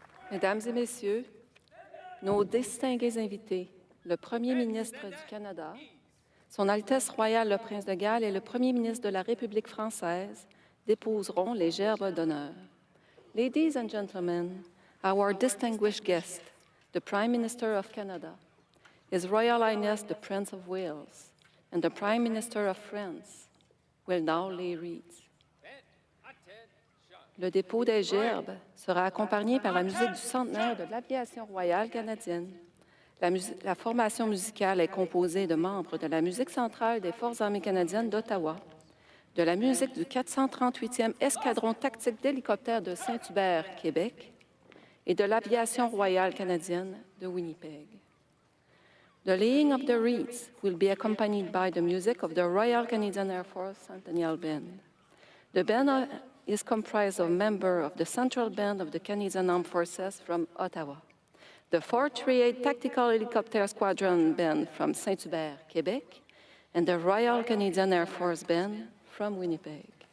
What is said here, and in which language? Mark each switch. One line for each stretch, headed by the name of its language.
French: Mesdames et Messieurs, nos distingués invités, le Premier ministre du Canada, Son Altesse royale le Prince de Galles et le Premier ministre de la République française déposeront les gerbes d'honneur.
English: Ladies and gentlemen, our distinguished guest, the Prime Minister of Canada, His Royal Highness the Prince of Wales, and the Prime Minister of France will now lay wreaths.
French: Le dépôt des gerbes sera accompagné par la musique du centenaire de l'Aviation royale canadienne. La formation musicale est composée de membres de la musique centrale des Forces armées canadiennes d'Ottawa, de la musique du 438e escadron tactique d'hélicoptères de Saint-Hubert, Québec, et de l'Aviation royale canadienne de Winnipeg.
English: The laying of the wreaths will be accompanied by the music of the Royal Canadian Air Force Centennial Band. The band is comprised of members of the Central Band of the Canadian Armed Forces from Ottawa, the 438 Tactical Helicopter Squadron Band from Saint-Hubert, Quebec, and the Royal Canadian Air Force Band from Winnipeg.